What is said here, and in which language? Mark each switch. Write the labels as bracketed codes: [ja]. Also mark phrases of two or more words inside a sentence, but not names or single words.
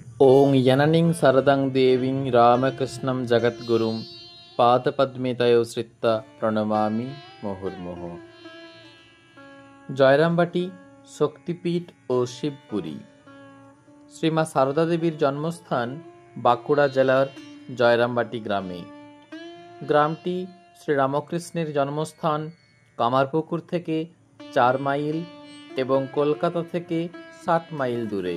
[sa] ॐ जननीं शरदं देवीं रामकृष्णं जगद्गुरुं पादपद्मे तयोश्रित्वा প্রণমামি মুহুর্মুহু। [bn] জয়রামবাটি শক্তিপীঠ ও শিবপুরী। শ্রীমা সারদা দেবীর জন্মস্থান বাঁকুড়া জেলার জয়রামবাটি গ্রামে। গ্রামটি শ্রীরামকৃষ্ণের জন্মস্থান কামারপুকুর থেকে 4 মাইল এবং কলকাতা থেকে 60 মাইল দূরে।